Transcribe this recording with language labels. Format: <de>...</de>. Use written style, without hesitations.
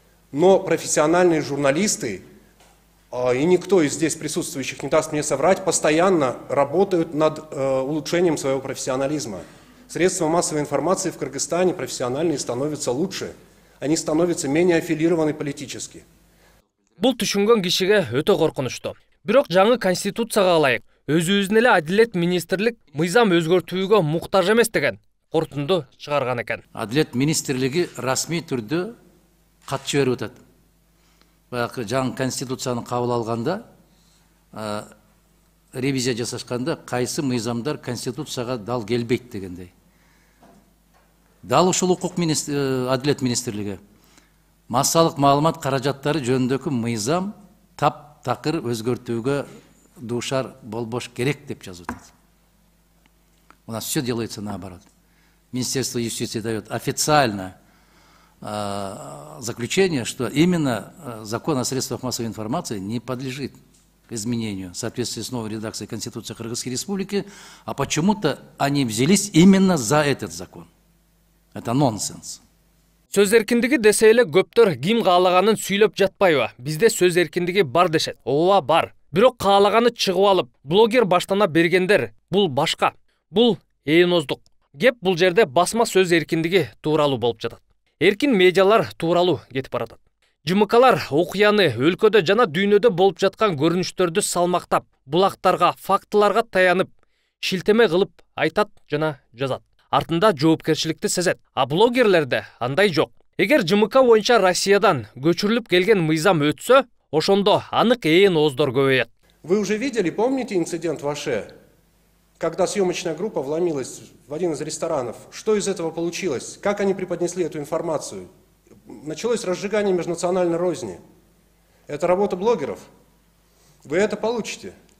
<ru>Но профессиональные журналисты, и никто из здесь присутствующих не даст мне соврать, постоянно работают над улучшением своего профессионализма. Средства массовой информации в Кыргызстане профессиональные становятся лучше. Они становятся менее аффилированы политически.</ru> <ky>Бул түшүнгөн кишиге өтө коркунучтуу. Бирок жаңы конституцияга ылайык өзүбүздүн эле Адилет министрлик мыйзам өзгөртүүгө муктаж эмес деген корутунду чыгарган экен. Адилет министрлиги расмий түрдө кат жиберип атат. Баягы жаңы конституцияны кабыл алганда, ревизия жасашканда кайсы мыйзамдар конституцияга дал келбейт дегендей. Дал ушул Адилет министрлиги массалык маалымат каражаттары жөнүндөгү мыйзам таптакыр өзгөртүүгө дуушар болбош керек деп жазып атат.</ky> <ru>У нас все делается наоборот. Министерство юстиции дает официальное заключение, что именно закон о средствах массовой информации не подлежит к изменению в соответствии с новой редакцией Конституции Кыргызской Республики, а почему-то они взялись именно за этот закон. Это нонсенс.</ru> <ky>Сөз эркиндиги десе эле көптөр ким каалаганын сүйлөп жатпайбы? Бизде сөз эркиндиги бар дешет. Ооба бар. Бирок каалаганы чыгып алып, блогер баштана бергендер бул башка. Бул эйноздук. Кеп бул жерде басма сөз эркиндиги тууралуу болуп жатат. Эркин медиалар тууралуу кетип баратат. ЖМКлар окуяны өлкөдө жана дүйнөдө болуп жаткан көрүнүштөрдү салмактап, булактарга, фактыларга таянып, шилтеме кылып айтат жана жазат. Артында жоопкерчиликти сезет. А блогерлерде андай жок. Эгер ЖМК боюнча Россиядан көчүрүлүп келген мыйзам өтсө, ошондо анык ооздор көбөйөт.</ky> <ru>Вы уже видели, помните инцидент в Аше, когда съемочная группа вломилась в один из ресторанов? Что из этого получилось? Как они преподнесли эту информацию? Началось разжигание межнациональной розни. Это работа блогеров. Вы это получите.</ru>